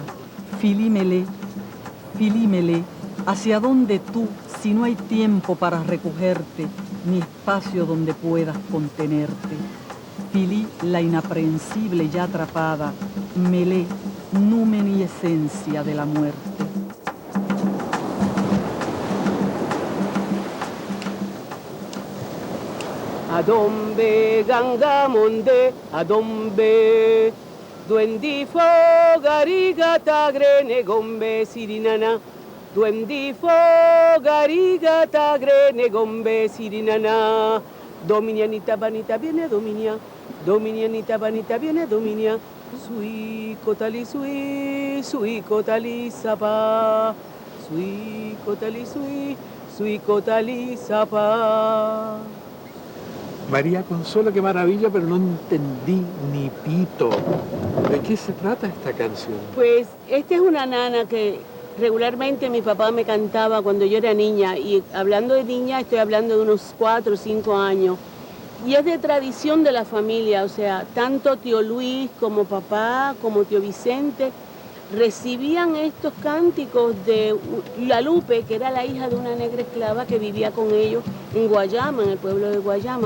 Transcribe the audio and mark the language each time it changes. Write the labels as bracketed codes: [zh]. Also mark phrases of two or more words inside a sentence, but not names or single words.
[es] Philly Melé, ¿hacia dónde tú, si no hay tiempo para recogerte, ni espacio donde puedas contenerte? Philly, la inaprehensible ya atrapada, Melé, numen y esencia de la muerte. Adombe gangamonde, adombe duendifo garigata grene gombe sirinana, duendifo garigata grene gombe sirinana, dominianita vanita viene dominia, dominianita vanita viene dominia, sui cotali sapa, sui cotali sapa. María Consuelo, qué maravilla, pero no entendí ni pito. ¿De qué se trata esta canción? Pues esta es una nana que regularmente mi papá me cantaba cuando yo era niña, y hablando de niña estoy hablando de unos 4 o 5 años. Y es de tradición de la familia, o sea, tanto tío Luis como papá, como tío Vicente, recibían estos cánticos de la Lupe, que era la hija de una negra esclava que vivía con ellos en Guayama, en el pueblo de Guayama.